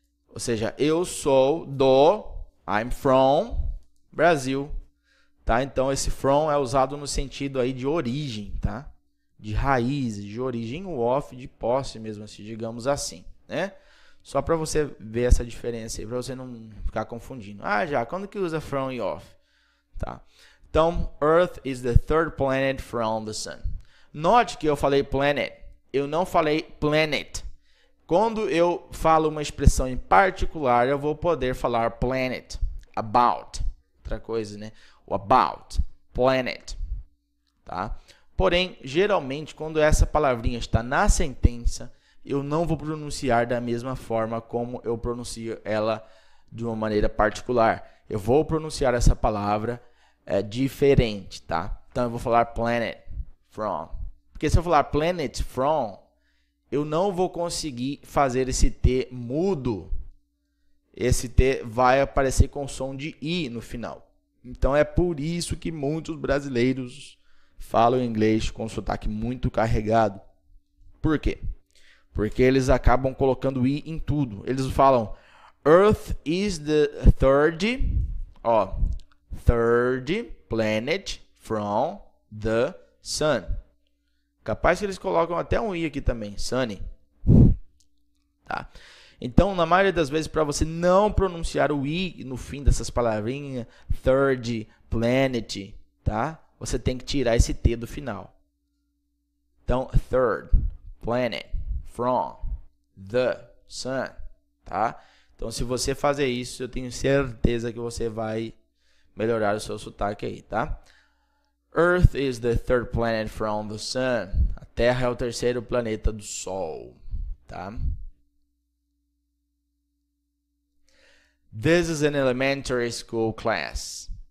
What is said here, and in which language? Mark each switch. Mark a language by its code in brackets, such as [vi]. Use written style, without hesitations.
[pt] Ou seja, eu sou do, [en] I'm from Brasil. [pt] Tá? Então, esse from é usado no sentido aí de origem, tá? De raízes, de origem, o off, de posse mesmo, assim, digamos assim, né? Só para você ver essa diferença aí, para você não ficar confundindo. Já, quando que usa from e off? Tá. [en] Então, Earth is the third planet from the Sun. [pt] Note que eu falei planet, eu não falei planet. Quando eu falo uma expressão em particular, eu vou poder falar planet, about, outra coisa, né? O about, planet, tá? Porém, geralmente, quando essa palavrinha está na sentença, eu não vou pronunciar da mesma forma como eu pronuncio ela de uma maneira particular. Eu vou pronunciar essa palavra diferente, tá? Então, eu vou falar planet, from. Porque se eu falar planet, from, eu não vou conseguir fazer esse T mudo. Esse T vai aparecer com som de I no final. Então, é por isso que muitos brasileiros falam inglês com sotaque muito carregado. Por quê? Porque eles acabam colocando I em tudo. Eles falam, [en] Earth is the third planet from the Sun. [pt] Capaz que eles colocam até um I aqui também, sunny. Tá? Então, na maioria das vezes, para você não pronunciar o I no fim dessas palavrinhas, third, planet, tá? Você tem que tirar esse T do final. Então, third, planet, from, the, sun, tá? Então, se você fazer isso, eu tenho certeza que você vai melhorar o seu sotaque aí, tá? [en] Earth is the third planet from the Sun. [pt] A Terra é o terceiro planeta do Sol, tá? [en] This is an elementary school class.